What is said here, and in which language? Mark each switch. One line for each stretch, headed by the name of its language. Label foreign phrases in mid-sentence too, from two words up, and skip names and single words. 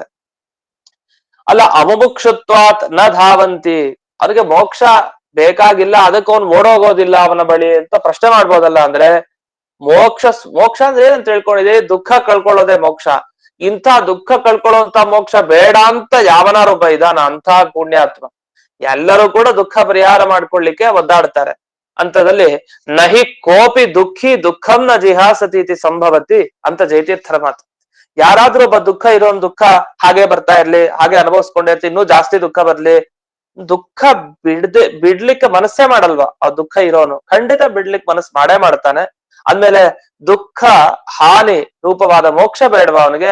Kannada: ಅಲ್ಲ,
Sanskrit: ಅವಮುಕ್ಷತ್ವಾತ್ ನ ಧಾವಂತಿ,
Kannada: ಅವ್ರಿಗೆ ಮೋಕ್ಷ ಬೇಕಾಗಿಲ್ಲ, ಅದಕ್ಕೆ ಅವನು ಓಡೋಗೋದಿಲ್ಲ ಅವನ ಬಳಿ ಅಂತ ಪ್ರಶ್ನೆ ಮಾಡ್ಬೋದಲ್ಲ. ಅಂದ್ರೆ ಮೋಕ್ಷ ಅಂದ್ರೆ ಏನಂತ ತಿಳ್ಕೊಂಡಿದೆ? ದುಃಖ ಕಳ್ಕೊಳ್ಳೋದೇ ಮೋಕ್ಷ. ಇಂಥ ದುಃಖ ಕಳ್ಕೊಳ್ಳುವಂತ ಮೋಕ್ಷ ಬೇಡ ಅಂತ ಯಾವನಾರೊಬ್ಬ ಇದಾನ ಅಂತ ಪುಣ್ಯಾತ್ಮ? ಎಲ್ಲರೂ ಕೂಡ ದುಃಖ ಪರಿಹಾರ ಮಾಡ್ಕೊಳ್ಳಿಕ್ಕೆ ಒದ್ದಾಡ್ತಾರೆ.
Sanskrit: ಅಂತದಲ್ಲಿ ನಹಿ ಕೋಪಿ ದುಃಖಿ ದುಃಖಂ ನ ಜಿಹಾಸತಿ ಸಂಭವತಿ
Kannada: ಅಂತ ಜಯತೀರ್ಥರ ಮಾತು. ಯಾರಾದ್ರೂ ಒಬ್ಬ ದುಃಖ ಇರೋನ್ ದುಃಖ ಹಾಗೆ ಬರ್ತಾ ಇರ್ಲಿ, ಹಾಗೆ ಅನುಭವಿಸ್ಕೊಂಡಿರ್ತಿ, ಇನ್ನೂ ಜಾಸ್ತಿ ದುಃಖ ಬರ್ಲಿ, ದುಃಖ ಬಿಡ್ಲಿಕ್ಕೆ ಮನಸ್ಸೇ ಮಾಡಲ್ವಾ? ಆ ದುಃಖ ಇರೋನು ಖಂಡಿತ ಬಿಡ್ಲಿಕ್ಕೆ ಮನಸ್ಸು ಮಾಡೇ ಮಾಡ್ತಾನೆ. ಅಂದ್ಮೇಲೆ ದುಃಖ ಹಾನಿ ರೂಪವಾದ ಮೋಕ್ಷ ಬೇಡವಾ ಅವನಿಗೆ?